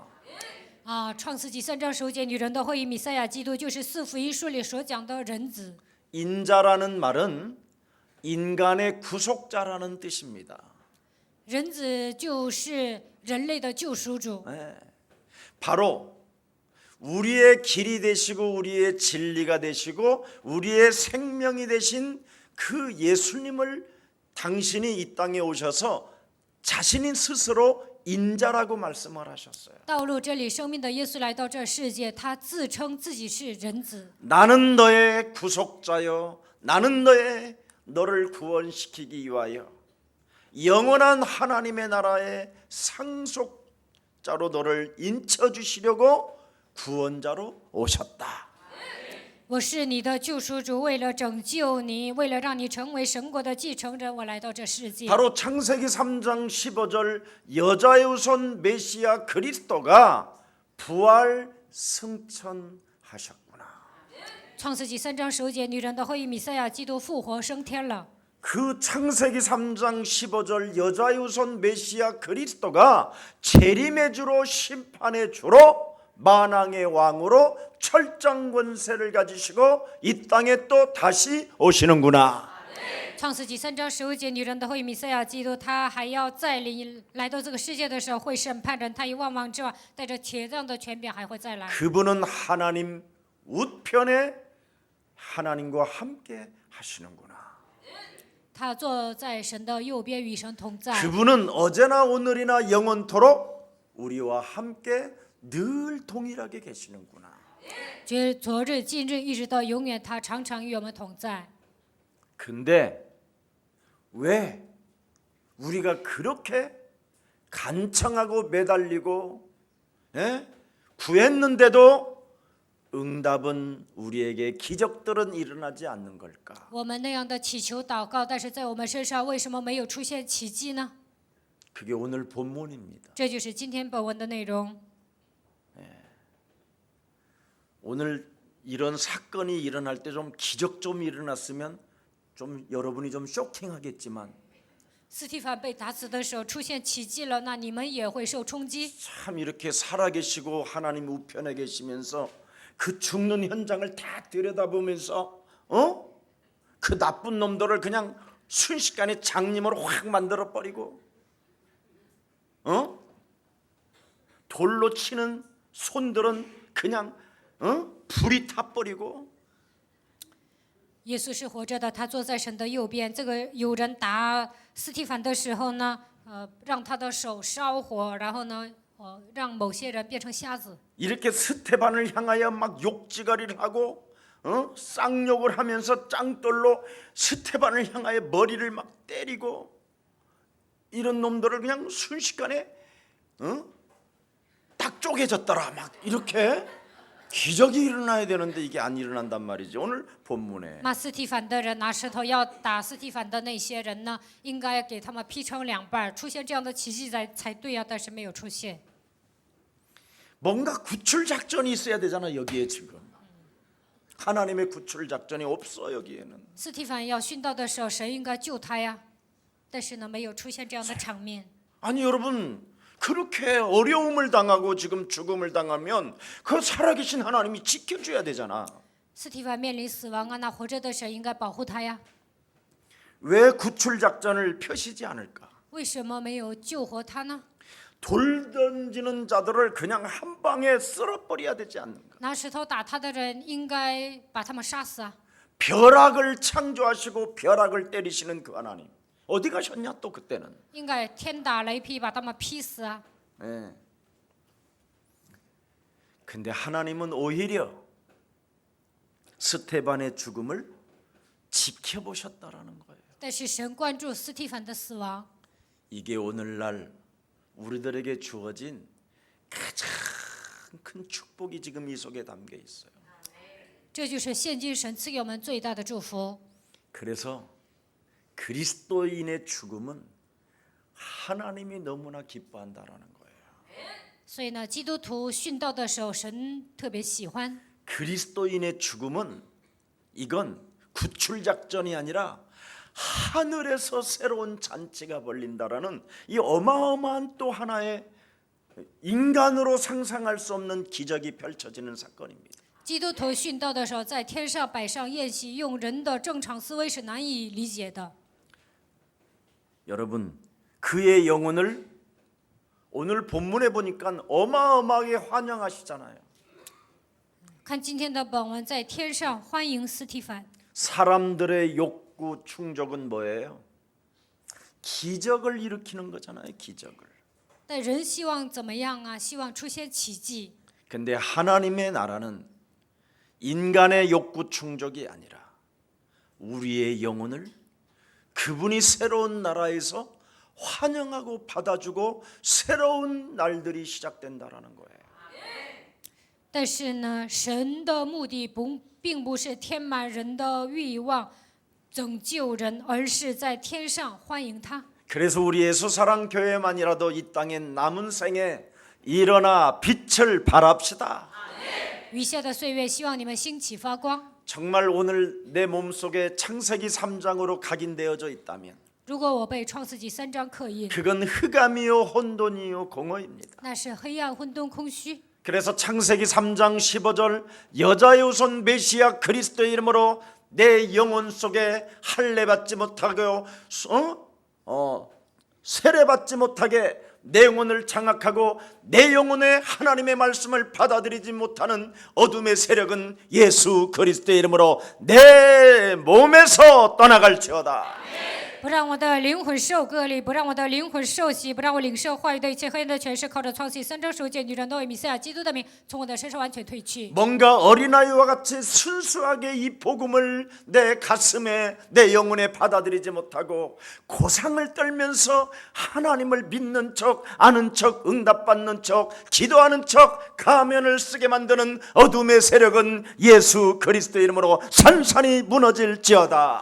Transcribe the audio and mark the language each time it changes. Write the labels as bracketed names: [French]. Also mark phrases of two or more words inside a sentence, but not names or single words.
[Chinese] 创世纪3章10节，女人的后裔弥赛亚基督就是四福音书里所讲的人子。 [Korean] 인자라는 말은 인간의 구속자라는 뜻입니다. [Chinese] 人子就是人类的救赎主， [Korean] 바로 우리의 길이 되시고 우리의 진리가 되시고 우리의 생명이 되신 그 예수님을 당신이 이 땅에 오셔서 자신이 스스로 인자라고 말씀을 하셨어요. [Chinese] 道路真理生命的耶稣来到这世界，他自称自己是人子。 [Korean] 나는 너의 구속자요 나는 너를 구원시키기 위하여 영원한 하나님의 나라의 상속자로 너를 인쳐주시려고 구원자로 오셨다. [Chinese] 我是你的救赎主，为了拯救你，为了让你成为神国的继承人，我来到这世界。 [Korean] 바로 창세기 3장 15절 여자의 후손 메시아 그리스도가 부활 승천하셨구나. [Chinese] 创世纪3章10节，女人的后裔弥赛亚基督复活升天了。 [Korean] 그 창세기 3장 15절 여자의 후손 메시아 그리스도가 재림의 주로 심판의 주로 만왕의 왕으로 철장 권세를 가지시고 이 땅에 또 다시 오시는구나. [Chinese] 创世纪3章15节，女人的后裔弥赛亚基督，他还要再临来到这个世界的时候，会审判人。他以万王之王带着铁杖的权柄还会再来。 [Korean] 그분은 하나님 우편에 하나님과 함께 하시는구나. [Chinese] 他坐在神的右边，与神同在。 [Korean] 그분은 어제나 오늘이나 영원토록 우리와 함께 늘 동일하게 계시는구나. [Chinese] 昨日、今日，一直到永远，他常常与我们同在。 [Korean] 근데 왜 우리가 그렇게 간청하고 매달리고 구했는데도 응답은 우리에게 기적들은 일어나지 않는 걸까? [Chinese] 我们那样的祈求祷告，但是在我们身上为什么没有出现奇迹呢？ [Korean] 그게 오늘 본문입니다. [Chinese] 这就是今天本文的内容。 [Korean] 오늘 이런 사건이 일어날 때 좀 기적 좀 일어났으면 좀 여러분이 좀 쇼킹하겠지만 [Chinese] 斯蒂凡被打死的时候出现奇迹了，那你们也会受冲击。 [Korean] 참 이렇게 살아계시고 하나님 우편에 계시면서 그 죽는 현장을 다 들여다보면서 그 나쁜 놈들을 그냥 순식간에 장님으로 확 만들어 버리고 돌로 치는 손들은 그냥 불이 타버리고 [Chinese] 耶稣是活着的，他坐在神的右边。这个有人打斯蒂凡的时候呢，让他的手烧火，然后呢，让某些人变成瞎子。 [Korean] 이렇게 스테반을 향하여 막 욕지거리를 하고 쌍욕을 하면서 짱돌로 스테반을 향하여 머리를 막 때리고 이런 놈들을 그냥 순식간에 딱 쪼개졌더라 막 이렇게 기적이 일어나야 되는데 이게 안 일어난단 말이지. 오늘 본문에 [Chinese] 骂斯蒂凡的人拿石头要打斯蒂凡的那些人呢，应该给他们劈成两半，出现这样的奇迹才对呀、但是没有出现。 [Korean] 뭔가 구출 작전이 있어야 되잖아. 여기에 지금 하나님의 구출 작전이 없어. 여기에는 [Chinese] 斯蒂凡要殉道的时候，神应该救他呀，但是呢，没有出现这样的场面。 [Korean] 아니 여러분 그렇게 어려움을 당하고 지금 죽음을 당하면 그 살아계신 하나님이 지켜줘야 되잖아. [Chinese] 斯蒂凡面临死亡啊，那活着的神应该保护他呀。 [Korean] 왜 구출 작전을 펴시지 않을까? [Chinese] 为什么没有救活他呢？ [Korean] 돌 던지는 자들을 그냥 한 방에 쓸어버려야 되지 않는가? [Chinese] 拿石头打他的人，应该把他们杀死啊！ [Korean] 벼락을 창조하시고 벼락을 때리시는 그 하나님 어디 가셨냐 또 그때는? 应该天打雷劈，把他们劈死啊！ 네. 근데 하나님은 오히려 스테반의 죽음을 지켜보셨다라는 거예요. [Chinese] 但是神关注斯蒂凡的死亡， [Korean] 이게 오늘날 우리들에게 주어진 가장 큰 축복이 지금 이 속에 담겨 있어요. [Chinese] 这就是现今神赐给我们最大的祝福。 [Korean] 그래서 그리스도인의 죽음은 하나님이 너무나 기뻐한다라는 거예요. [Chinese] 所以呢，基督徒殉道的时候，神特别喜欢。 [Korean] 그리스도인의 죽음은 이건 구출 작전이 아니라 하늘에서 새로운 잔치가 벌린다라는 이 어마어마한 또 하나의 인간으로 상상할 수 없는 기적이 펼쳐지는 사건입니다. [Chinese] 基督徒殉道的时候，在天上摆上宴席，用人的正常思维是难以理解的。 [Korean] 여러분, 그의 영혼을 오늘 본문에 보니까 어마어마하게 환영하시잖아요. [Chinese] 看今天的本文，在天上欢迎司提反。 [Korean] 사람들의 욕구 충족은 뭐예요? 기적을 일으키는 거잖아요. 기적을. [Chinese] 但人希望怎么样啊？希望出现奇迹。 [Korean] 근데 하나님의 나라는 인간의 욕구 충족이 아니라 우리의 영혼을 그분이 새로운 나라에서 환영하고 받아주고 새로운 날들이 시작된다라는 거예요. [Chinese] 但是呢，神的目的并不是填满人的欲望，拯救人，而是在天上欢迎他。 [Korean] 그래서 우리 예수사랑 교회만이라도 이 땅의 남은 생에 일어나 빛을 발합시다. [Chinese] 余下的岁月，希望你们兴起发光。 [Korean] 정말 오늘 내 몸속에 창세기 3장으로 각인되어져 있다면 [Chinese] 如果我被创世纪3章刻印， [Korean] 그건 흑암이요 혼돈이요 공허입니다. [Chinese] 那是黑暗、混沌、空虚。 [Korean] 그래서 창세기 3장 15절 여자의 후손 메시아 그리스도의 이름으로 내 영혼 속에 할례 받지 못하고 세례 받지 못하게 내 영혼을 장악하고 내 영혼에 하나님의 말씀을 받아들이지 못하는 어둠의 세력은 예수 그리스도의 이름으로 내 몸에서 떠나갈지어다. [Chinese] 不让我的灵魂受割礼，不让我的灵魂受洗，不让我领受话语的一切黑暗的权势，靠着创世3章15节，女人都为弥赛亚基督的名从我的身上完全退去。 [Korean] 뭔가 어린아이와 같이 순수하게 이 복음을 내 가슴에 내 영혼에 받아들이지 못하고 고상을 떨면서 하나님을 믿는 척 아는 척 응답받는 척 기도하는 척 가면을 쓰게 만드는 어둠의 세력은 예수 그리스도의 이름으로 산산이 무너질지어다.